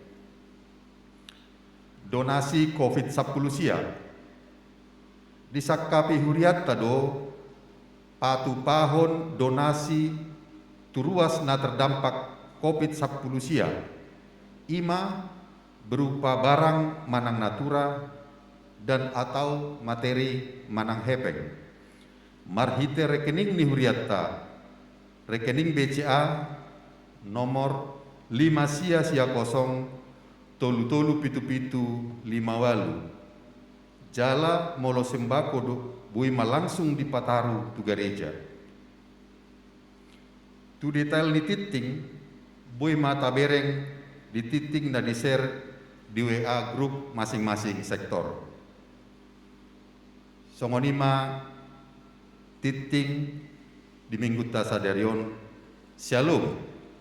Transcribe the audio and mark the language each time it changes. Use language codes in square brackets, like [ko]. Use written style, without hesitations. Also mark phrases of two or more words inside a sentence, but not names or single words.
[bbc] Donasi COVID-19 sia disakapi Huriat tado patu pahon donasi turuas na terdampak COVID-19 sia, ima berupa barang manang natura [id] dan atau [bbc] materi manang hepeng. Marhite rekening ni huriatta, rekening BCA nomor 5 sia 0 tolu tolu pitu pitu 58 jala molo sembako buima langsung di Pataru tu gereja. Tu detail ni titing buima tabereng di titing na di share di WA grup masing-masing sektor. Songonima titing di minggu tasadarion. Shalom.